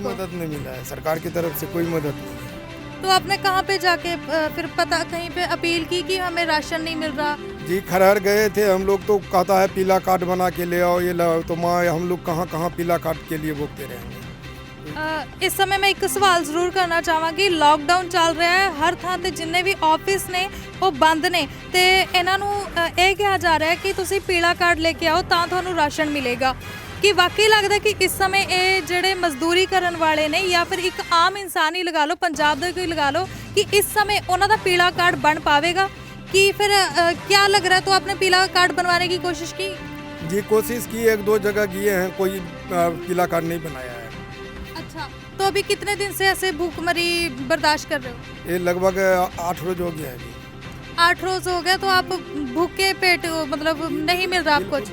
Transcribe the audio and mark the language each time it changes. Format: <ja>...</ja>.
<hi>कोई मदद नहीं मिला है, सरकार की तरफ से कोई मदद नहीं है। तो आपने कहाँ पे जाके फिर पता कहीं पे अपील की कि हमें राशन नहीं मिल रहा? जी खरहर गए थे हम लोग, तो कहता है पीला कार्ड बना के ले आओ, ये लाओ, तो माँ हम लोग कहाँ पीला कार्ड के लिए भुगते रहेंगे। इस समय मैं एक सवाल</hi> <pa>ਜ਼ਰੂਰ ਕਰਨਾ ਚਾਹਾਂਗੀ। ਲੌਕਡਾਊਨ ਚੱਲ ਰਿਹਾ ਹੈ, ਹਰ ਥਾਂ ਤੇ ਜਿੰਨੇ ਵੀ ਆਫਿਸ ਨੇ ਉਹ ਬੰਦ ਨੇ ਤੇ ਇਹਨਾਂ ਨੂੰ ਇਹ ਕਿਹਾ ਜਾ ਰਿਹਾ ਹੈ ਕਿ ਤੁਸੀਂ ਪੀਲਾ ਕਾਰਡ ਲੈ ਕੇ ਆਓ ਤਾਂ ਤੁਹਾਨੂੰ ਰਾਸ਼ਨ ਮਿਲੇਗਾ। ਕਿ ਵਾਕਈ ਲੱਗਦਾ ਕਿ ਇਸ ਸਮੇਂ ਇਹ ਜਿਹੜੇ ਮਜ਼ਦੂਰੀ ਕਰਨ ਵਾਲੇ ਨੇ ਜਾਂ ਫਿਰ ਇੱਕ ਆਮ ਇਨਸਾਨ ਹੀ ਲਗਾ ਲਓ, ਪੰਜਾਬ ਦਾ ਕੋਈ ਲਗਾ ਲਓ, ਕਿ ਇਸ ਸਮੇਂ ਉਹਨਾਂ ਦਾ ਪੀਲਾ ਕਾਰਡ ਬਣ ਪਾਵੇਗਾ</pa> <hi>कि फिर क्या लग रहा है? तो आपने पीला कार्ड बनवाने की कोशिश की? जी कोशिश की, 1-2 जगह किए हैं, कोई पीला कार्ड नहीं बनाया है। अच्छा, तो अभी कितने दिन से ऐसे भूखमरी बर्दाश्त कर रहे हो? ये लगभग 8 रोज हो गया है जी। 8 रोज हो गया, तो आप भूखे पेट मतलब नहीं मिल रहा आपको?</hi>